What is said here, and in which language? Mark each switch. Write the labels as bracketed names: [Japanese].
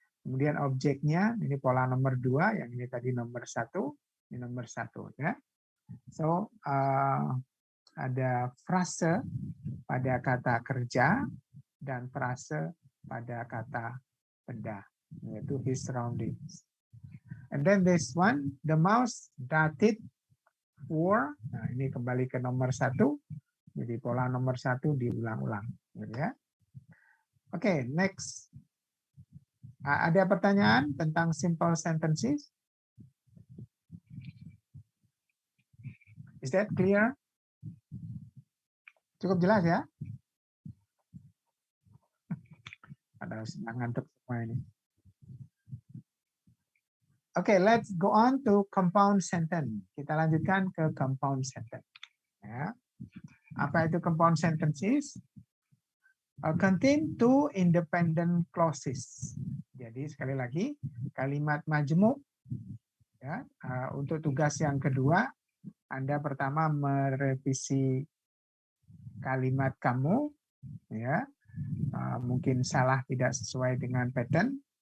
[Indonesian] Kemudian objeknya ini pola nomor 2, yang ini tadi nomor 1, ini nomor 1 ya. So ada frase pada kata kerja dan frase pada kata benda, yaitu [English] his surroundings. And then this one, the mouse darted for. [Indonesian] Nah, ini kembali ke nomor 1. Jadi pola nomor 1 diulang-ulang, gitu ya. Oke, next. Ada pertanyaan tentang simple sentences? [English] Is that clear? [Indonesian] Cukup jelas ya? Ada sedang ngantuk semua ini. [English] Oke, let's go on to compound sentence. [Indonesian] Kita lanjutkan ke [English] compound sentence. Ya. [Indonesian] Apa itu [English] compound sentences? Contain two independent clauses. [Indonesian] Jadi sekali lagi kalimat majemuk ya, untuk tugas yang kedua Anda pertama merevisi kalimat kamu ya, mungkin salah tidak sesuai dengan pattern.